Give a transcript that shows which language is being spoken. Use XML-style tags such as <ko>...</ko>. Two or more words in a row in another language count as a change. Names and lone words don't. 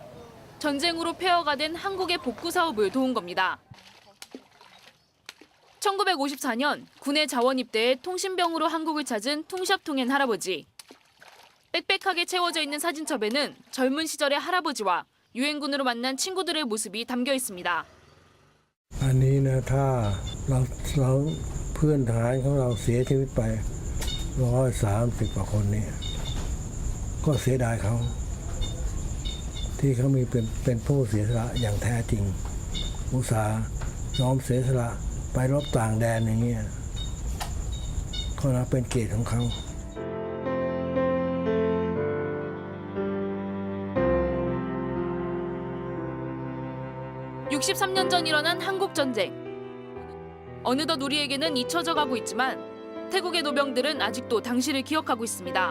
<ko>전쟁으로 폐허가 된 한국의 복구 사업을 도운 겁니다. 1954년 군의 자원 입대에 통신병으로 한국을 찾은 퉁샵통엔 할아버지. 빽빽하게 채워져 있는 사진첩에는 젊은 시절의 할아버지와 유엔군으로 만난 친구들의 모습이 담겨 있습니다.</ko> <th>อันนี้นะถ้าเราเพื่อนทหารของเราเสียชีวิตไป130 กว่าคนเนี่ยก็เสียดายเขาที่เขามีเป็นผู้เสียสละอย่างแท้จริงอุตส่าห์ยอมเสียสละไปรบต่างแดนอย่างเงี้ยก็นับเป็นเกียรติของเขา</th> <ko>63년 전 일어난 한국 전쟁. 어느덧 우리에게는 잊혀져 가고 있지만 태국의 노병들은 아직도 당시를 기억하고 있습니다.</ko>